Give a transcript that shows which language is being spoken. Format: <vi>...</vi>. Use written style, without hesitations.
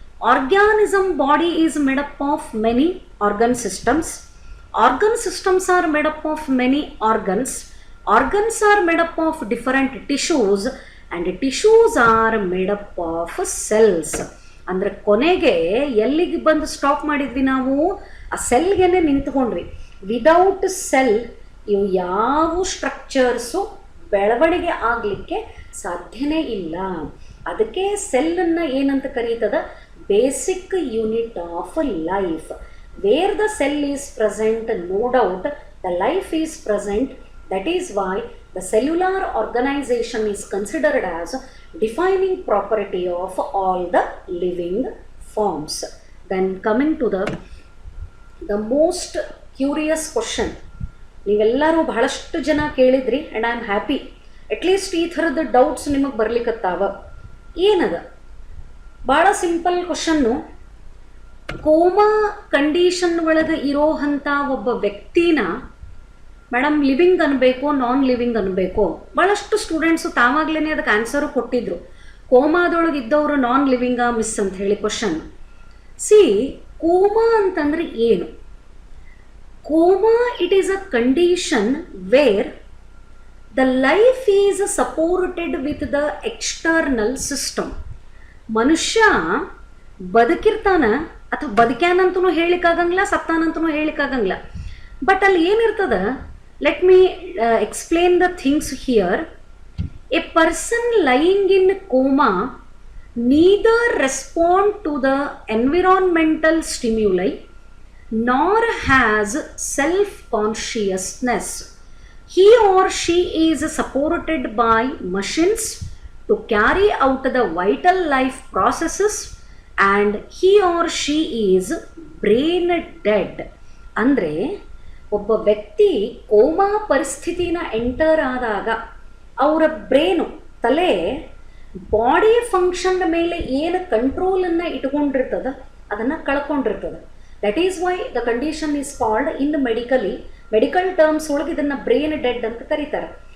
<en>Organism body is made up of many organ systems. Organ systems are made up of many organs. Organs are made up of different tissues and tissues are made up of cells.</en> <kn>ಅಂದರೆ ಕೊನೆಗೆ ಎಲ್ಲಿಗೆ ಬಂದು stop ಮಾಡಿದ್ವಿ ನಾವು, ಆ ಸೆಲ್ಗೆನೆ ನಿಂತ್ಕೊಂಡ್ವಿ. Without cell ಇವು ಯಾವ structures ಬೆಳವಣಿಗೆ ಆಗಲಿಕ್ಕೆ ಸಾಧ್ಯನೇ ಇಲ್ಲ. ಅದಕ್ಕೆ ಸೆಲ್ಲನ್ನು ಏನಂತ ಕರೀತದ,</kn> <en>basic unit of life. Where the cell is present, no doubt the life is present. That is why the cellular organization is considered as defining property of all the living forms. Then coming to the most curious question.</en> <kn>ನೀವೆಲ್ಲರೂ ಬಹಳಷ್ಟು ಜನ ಕೇಳಿದ್ರಿ</kn> <en>And I am happy.</en> <kn>At least ಈ ಥರದ doubts ನಿಮಗೆ ಬರ್ಲಿಕ್ಕತ್ತಾವ. ಏನದ? ಭಾಳ simple question. Coma condition ಒಳಗೆ ಇರೋ ಅಂಥ ಒಬ್ಬ ವ್ಯಕ್ತಿನ ಮೇಡಮ್ ಲಿವಿಂಗ್ ಅನ್ಬೇಕು, ನಾನ್ ಲಿವಿಂಗ್ ಅನ್ಬೇಕು? ಭಾಳಷ್ಟು ಸ್ಟೂಡೆಂಟ್ಸು ತಾವಾಗಲೇ ಅದಕ್ಕೆ ಆನ್ಸರು ಕೊಟ್ಟಿದ್ರು. ಕೋಮಾದೊಳಗೆ ಇದ್ದವರು ನಾನ್ ಲಿವಿಂಗಾ ಮಿಸ್ ಅಂತ ಹೇಳಿ ಕ್ವಶನ್. ಸಿ, ಕೋಮಾ ಅಂತಂದರೆ ಏನು?</kn> <en>coma, it is a condition where the life is supported with the external system.</en> <kn>ಮನುಷ್ಯ ಬದುಕಿರ್ತಾನ ಅಥವಾ ಬದುಕ್ಯಾನಂತೂ ಹೇಳಿಕ್ಕಾಗಂಗಿಲ್ಲ, ಸತ್ತಾನಂತೂ ಹೇಳಿಕ್ಕಾಗಂಗಿಲ್ಲ. ಬಟ್ ಅಲ್ಲಿ ಏನಿರ್ತದ,</kn> <en>Let me explain the things here. A person lying in coma neither respond to the environmental stimuli nor has self-consciousness. He or she is supported by machines to carry out the vital life processes and he or she is brain dead.</en> <kn>ಅಂದರೆ ಒಬ್ಬ ವ್ಯಕ್ತಿ coma ಪರಿಸ್ಥಿತಿನ enter ಆದಾಗ ಅವರ brain, ತಲೆ, body function ಮೇಲೆ ಏನು ಕಂಟ್ರೋಲನ್ನು ಇಟ್ಕೊಂಡಿರ್ತದ ಅದನ್ನು ಕಳ್ಕೊಂಡಿರ್ತದೆ.</kn> <en>that is why the condition is called in medical terms</en> <kn>ಒಳಗೆ ಇದನ್ನು ಬ್ರೇನ್ ಡೆಡ್ ಅಂತ ಕರೀತಾರೆ.</kn>